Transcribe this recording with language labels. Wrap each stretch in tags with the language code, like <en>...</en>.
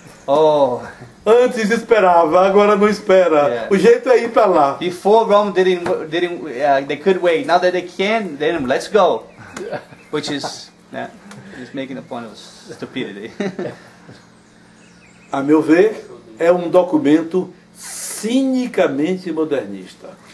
<pt>Oh, antes esperava, agora não espera.</pt> <en>Yeah.</en> <pt>O jeito é ir para lá.</pt> <en>Before Rome they could wait. Now that they can, then let's go. Which is is making a point of stupidity.</en> <pt>A meu ver, é um documento cinicamente modernista.</pt>